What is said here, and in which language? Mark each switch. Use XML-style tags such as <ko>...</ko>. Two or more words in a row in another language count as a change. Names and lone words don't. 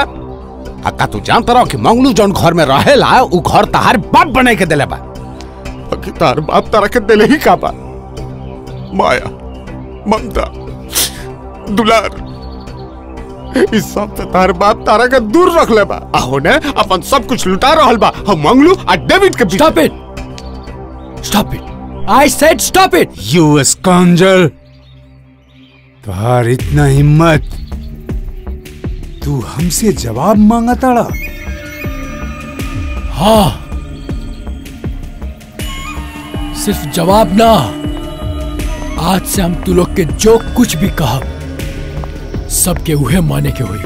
<bho>का तू जानता रहो कि मंगलू जौन घर में रहेला उ घर तहार बाप बना के देले बा? कि तहार बाप तारा के देले ही का बा? माया, ममता, दुलार, इस सब से तार बाप तारा के दूर रख ले बा। आहो ने अपन सब कुछ लुटा रहल बा हम मंगलू और डेविड के बीच।</bho> <en>Stop it! Stop it! I said stop it! You scoundrel!</en> <bho>तुहार इतना हिम्मत, तू हमसे जवाब मांगा ताड़ा? हाँ, सिर्फ जवाब ना, आज से हम तू लोग के जो कुछ भी कहा सबके उहे माने के हुई।</bho>